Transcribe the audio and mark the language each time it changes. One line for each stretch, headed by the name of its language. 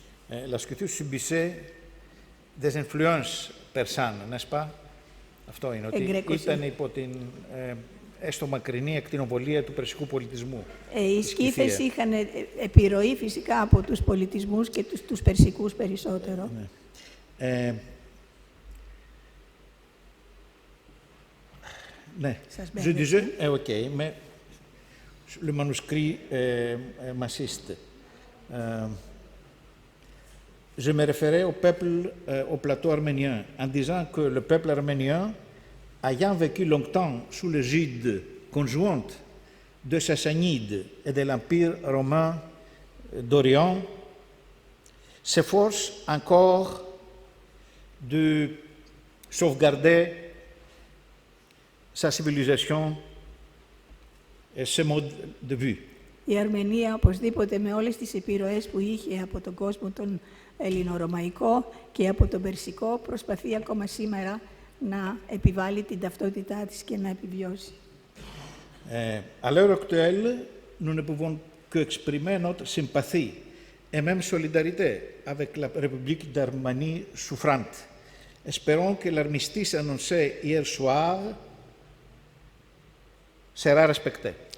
French: La Skythie subissait des influences persanes, n'est-ce pas?
Greek: Αυτό είναι, ότι ήταν υπό την έστω μακρινή ακτινοβολία του περσικού πολιτισμού. Οι Σκύθες είχαν επιρροή φυσικά από τους πολιτισμούς και τους περσικούς περισσότερο.
French: Ναι, je disais, ok, mais le manuscrit massiste. Je me référais au peuple, au plateau arménien, en disant que le peuple arménien, ayant vécu longtemps sous l'égide conjointe des Sassanides et de l'Empire romain d'Orient, s'efforce encore de sauvegarder sa civilisation et ce mode de vie.
Greek: Η Αρμενία, οπωσδήποτε, με όλες τις επιρροές που είχε από τον κόσμο τον ελληνορωμαϊκό και από τον περσικό, προσπαθεί ακόμα σήμερα να επιβάλλει την ταυτότητά της και να επιβιώσει.
French: À l'heure actuelle, nous ne pouvons qu'exprimer notre sympathie et même solidarité avec la République d'Arménie souffrante. Espérons que l'armistice annoncé hier soir sera respecté.